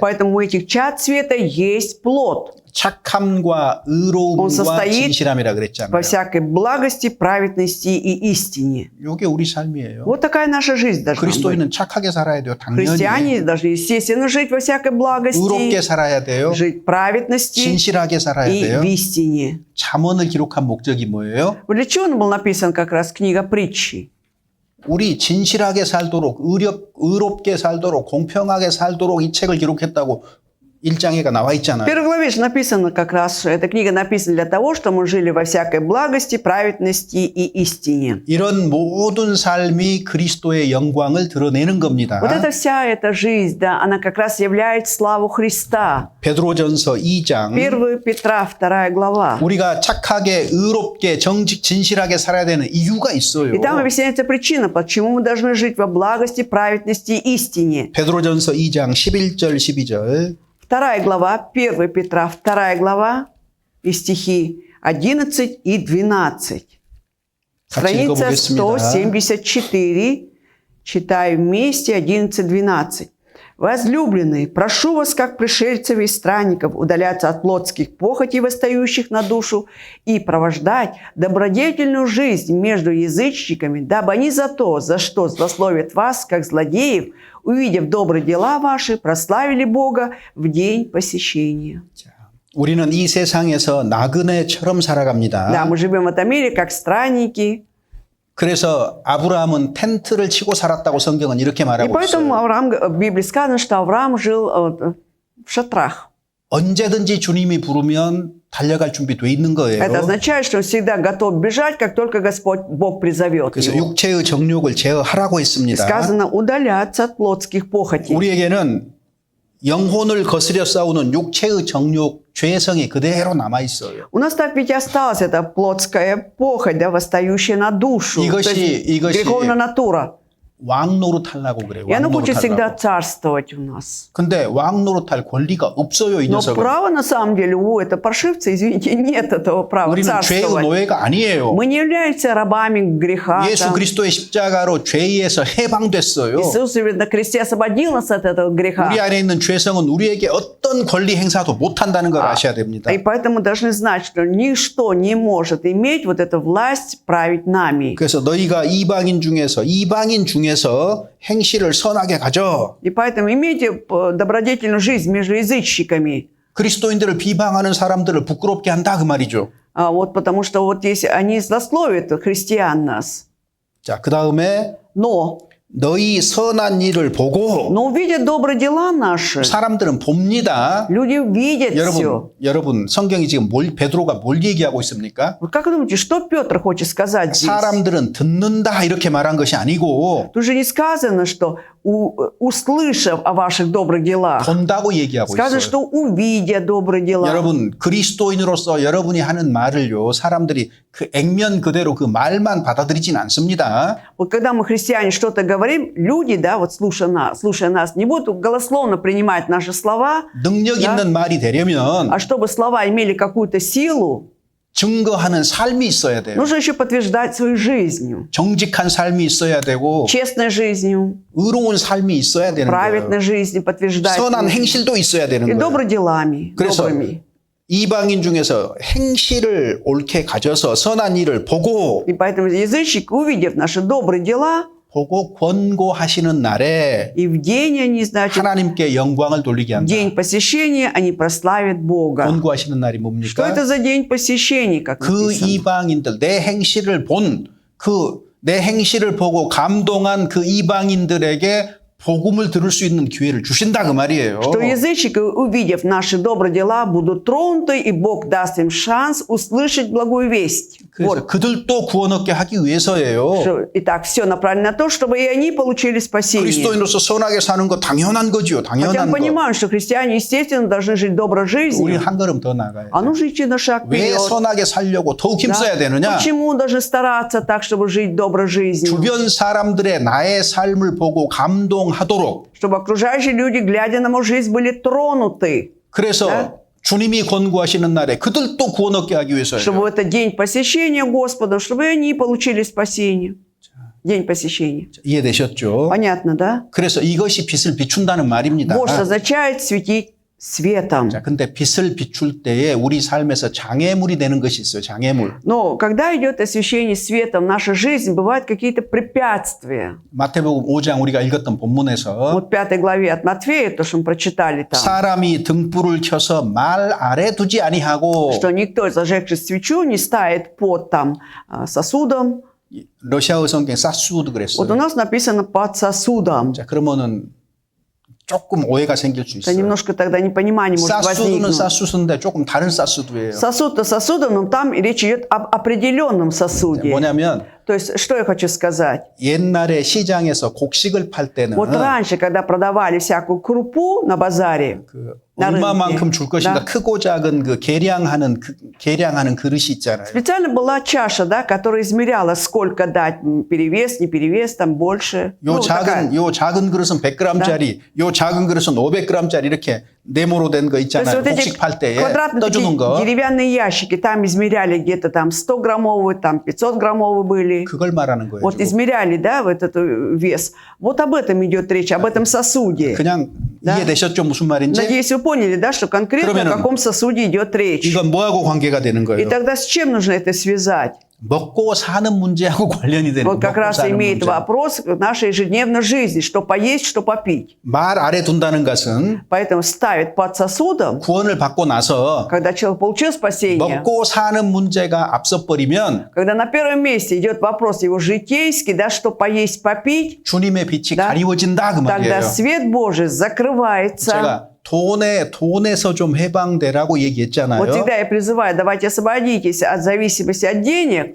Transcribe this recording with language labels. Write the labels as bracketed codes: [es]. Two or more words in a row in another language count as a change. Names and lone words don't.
[ru] Поэтому у этих чад света есть плод [ko] 착함과 [ru] Он [ko] 의로움과 [ru] состоит [ko] 진실함이라 [ru] во [ko] 그랬잖아요. [ru] всякой благости, праведности и истине. [ko] 이게 우리 삶이에요. [ru] Вот такая наша жизнь должна быть. [ko] 그리스도인은 착하게 살아야 돼요. 당연히. [ru] Христиане должны, естественно, жить во всякой благости, [ko] 의롭게 살아야 돼요. [ru] жить в праведности [ko] 진실하게 살아야 [ru] и [ko] 돼요. [ru] в истине. [ko] 잠언을 기록한 목적이 뭐예요? [ru] Вот для чего он был написан как раз книга притчи? [ko] 우리 진실하게 살도록 의롭게 살도록 공평하게 살도록 이 책을 기록했다고 1장에가 나와 [ru] В [ko] 있잖아요. [ru] первой главе же написано как раз, что эта книга написана для того, что мы жили во всякой благости, праведности и истине. [ko] 이런 모든 삶이 그리스도의 영광을 드러내는 겁니다. [ru] Вот эта вся эта жизнь, да, она как раз является славу Христа. [ko] 베드로전서 2장 [ru] 1 Петра, 2 глава. [ko] 우리가 착하게 의롭게 정직 진실하게 살아야 되는 이유가 있어요. [ru] И там объясняется причина, почему мы должны жить во благости, праведности и истине. [ko] 베드로전서 2장 11절 12절 [ru] 2 глава, 1 Петра, 2 глава и стихи 11 и 12. [ko] 같이 [ru] Страница [ko] 읽어보겠습니다. [ru] 174, читаю вместе 11-12. «Возлюбленные, прошу вас, как пришельцев и странников, удаляться от плотских похотей, восстающих на душу, и провождать добродетельную жизнь между язычниками, дабы они за то, за что злословят вас, как злодеев, увидев добрые дела ваши, прославили Бога в день посещения». [ko] 우리는 이 세상에서 나그네처럼 살아갑니다. [ru] Да, мы живем в этом мире как странники. [ko] 그래서 아브라함은 텐트를 치고 살았다고 성경은 이렇게 [ru] И [ko] 말하고 [ru] поэтому [ko] 있어요. [ru] Авраам, в Библии сказано, что Авраам жил в шатрах. [ko] 언제든지 주님이 부르면 달려갈 준비돼 있는 거예요. [ru] Это означает, что он всегда готов бежать, как только Господь Бог призовет [ko] 그래서 [ru] его. [ko] 육체의 정욕을 제어하라고 [ru] И [ko] 했습니다. [ru] сказано удаляться от плотских похотей. [ko] 우리에게는 영혼을 거스려 싸우는 육체의 정욕, 죄성이 그대로 남아 있어요. [ru] У нас так ведь осталась эта плотская похоть, да, восстающая на душу. То есть греховная натура. [ko] 왕 노릇하려고 그래요. [ru] И она [ko] 왕 [ru] хочет всегда [ko] 노릇하려고. [ru] царствовать у нас. [ko] 근데 왕 노릇할 권리가 없어요, 이 [ru] Но [ko] 녀석은. [ru] права на самом деле у этого паршивца, извините, нет этого права [ko] 우리는 죄의 [ru] царствовать. [ko] 노예가 아니에요. [ru] Мы не являемся рабами греха. [ko] 예수 [ru] там. [ko] 그리스도의 십자가로 죄에서 해방됐어요. [ru] Иисус на кресте освободил нас от этого греха. [ko] 우리 안에 있는 죄성은 우리에게 어떤 권리 행사도 못한다는 걸 아셔야 됩니다. [ru] И поэтому должны знать, что ничто не может иметь вот эту власть править нами. [ko] 그래서 너희가 이방인 중에서 행실을 선하게 가져. [ru] И поэтому имейте добродетельную жизнь между язычниками. [ko] 그리스도인들을 비방하는 사람들을 부끄럽게 한다 그 말이죠. [ru] Вот потому что вот если они злословят христиан нас. [ko] 자, 그다음에 [ru] Но [ko] 너희 선한 일을 보고 [ru] увидят добрые дела наши, [ko] 사람들은 봅니다. [ru] люди видят все. [ko] 여러분 성경이 지금 베드로가 뭘 얘기하고 있습니까? [ru] Вот как вы думаете, что Петр хочет сказать здесь? [ko] 사람들은 듣는다 이렇게 말한 것이 아니고 [ru] Тут же не сказано, что услышав о ваших добрых делах. [ko] 본다고 얘기하고 [ru] Сказано, [ko] 있어요. [ru] что увидя добрые дела. [ko] 여러분 그리스도인으로서 여러분이 하는 말을요 사람들이 그 액면 그대로 그 말만 받아들이진 않습니다. [ru] Вот когда мы, христиане, что-то говорим, люди, да, вот слушая нас, не будут голословно принимать наши слова, [ko] 능력 [ru] Да. [ko] 있는 말이 되려면 [ru] а чтобы слова имели какую-то силу, [ko] 증거하는 삶이 있어야 돼요. [ru] нужно еще подтверждать своей жизнью. [ko] 정직한 삶이 있어야 되고 [ru] Честной жизнью, [ko] 의로운 삶이 있어야 되는 거예요. [ru] праведной жизнью подтверждать. [ko] 선한 행실도 있어야 [ru] И [ko] 되는 거예요. [ru] добрыми делами, [ko] 그래서 [ru] добрыми. [ko] 이방인 중에서 행실을 옳게 가져서 선한 일을 보고 [ru] И поэтому язычники, увидев наши добрые дела, [ko] 권고하시는 날에 [ru] и в день они, значит, [ko] 하나님께 영광을 돌리게 [ru] в [ko] 한다. [ru] день посещения они прославят Бога. [ko] 권고하시는 날이 [ru] Что [ko] 뭡니까? [ru] это за день посещения, как [ko] 그 [ru] написано? [ko] 이방인들 내 행실을 내 행실을 보고 감동한 그 이방인들에게 복음을 들을 수 있는 기회를 주신다 그 말이에요. [ru] Что язычники, увидев наши добрые дела, будут тронуты, и Бог даст им шанс услышать благую весть. [ko] 그래서 [ru] Вот. [ko] 그들도 구원 얻게 하기 위해서예요. [ru] Что, итак, все направлено на то, чтобы и они получили спасение. [ko] 그리스도인으로서 선하게 사는 거 당연한 거지요. [ru] Хотя мы [ko] 당연한 거. [ru] понимаем, что христиане, естественно, должны жить доброй [ko] 우리 [ru] жизнью. [ko] 한 걸음 더 나가야 [ru] А [ko] 돼. [ru] нужно идти на шаг [ko] 왜 [ru] вперед. [ko] 선하게 살려고 더욱 [ru] Да? [ko] 힘써야 되느냐? [ru] Почему должны стараться так, чтобы жить доброй жизнью? [ko] 주변 사람들의 나의 삶을 보고 감동하도록. [ru] Чтобы окружающие люди, глядя на мою жизнь, были тронуты. [ko] 그래서 [ru] Да? [ko] 주님이 권고하시는 날에 그들도 구원 얻게 하기 위해서요. [ru] Чтобы в этот день посещения Господа, чтобы и они получили спасение. День посещения. [ko] 이해되셨죠? [ru] Понятно, да? [ko] 그래서 이것이 빛을 비춘다는 말입니다. [ru] Вот что означает светить светом. [ko] 자, 근데 빛을 비출 때에 우리 삶에서 장애물이 되는 것이 있어요. 장애물. [ru] Но когда идет освещение светом в нашей жизни, бывают какие-то препятствия. [ko] 마태복음 5장 우리가 읽었던 본문에서 [ru] Вот в 5 главе от Матфея, то, что мы прочитали там, [ko] 사람이 등불을 켜서 말 아래 두지 아니하고 [ru] что никто, зажегший свечу, не ставит под там сосудом. [ko] 러시아어 성경 사수도 [ru] Вот у [ko] 그랬어요. [ru] нас написано под сосудом. [ko] 자, 그러면은 조금 오해가 생길 수 [ru] Это [ko] 있어요. [ru] немножко тогда непонимание может [ko] 사수는 [ru] возникнуть. [ko] 사수인데 조금 다른 사수도예요. [ru] Сосуд-то сосудом, но там речь идет об определенном сосуде. [ko] 뭐냐면 [ru] То есть, что я хочу сказать? [ko] 옛날에 시장에서 곡식을 팔 때는 [ru] Вот раньше, когда продавали всякую крупу на базаре, [ko] 그 [ru] на [ko] 얼마만큼 줄 [ru] рынке, [ko] 것인가 [ru] да, [ko] 크고 작은 그 계량하는 그릇이 있잖아요. [ru] специально была чаша, да, которая измеряла, сколько дать, перевес, не перевес, там больше. Ну, такая. [ko] 요 작은 그릇은 100g짜리, 요 작은 그릇은 500g짜리 이렇게 네모로 된 거 [ru] То есть [ko] 있잖아요. [ru] вот эти [ko] 곡식 팔 때에 [ru] квадратные [ko] 떠주는 [ru] такие [ko] 거. [ru] деревянные ящики, там измеряли где-то там 100-граммовые, там 500-граммовые были. [ko] 그걸 말하는 거예요. [ru] Вот [ko] 지금. [ru] измеряли, да, вот этот вес. Вот об этом идет речь, об этом сосуде. [ko] 그냥 [ru] Да. [ko] 이해되셨죠? 무슨 말인지? [ru] Надеюсь, вы поняли, да, что конкретно [ko] 그러면은 [ru] о каком сосуде идет речь. [ko] 이건 뭐하고 관계가 되는 [ru] И [ko] 거예요? [ru] тогда с чем нужно это связать? [ko] 먹고 사는 문제하고 관련이 되는 [ru] Вот как [ko] 먹고 [ru] раз [ko] 사는 [ru] имеет [ko] 문제. [ru] вопрос к нашей ежедневной жизни, что поесть, что попить. [ko] 말 아래 둔다는 것은 [ru] Поэтому ставит под сосудом, [ko] 구원을 받고 나서 [ru] когда человек получил спасение, [ko] 먹고 사는 문제가 앞서 버리면 [ru] когда на первом месте идет вопрос его житейский, да, что поесть, попить, [ko] 주님의 빛이 [ru] Да. [ko] 가리워진다 그 [ru] тогда [ko] 말이에요. [ru] свет Божий закрывается. [ko] 제가 돈에서 좀 해방되라고 [ru] Вот [ko] 얘기했잖아요. [ru] всегда я призываю, давайте освободитесь от зависимости от денег,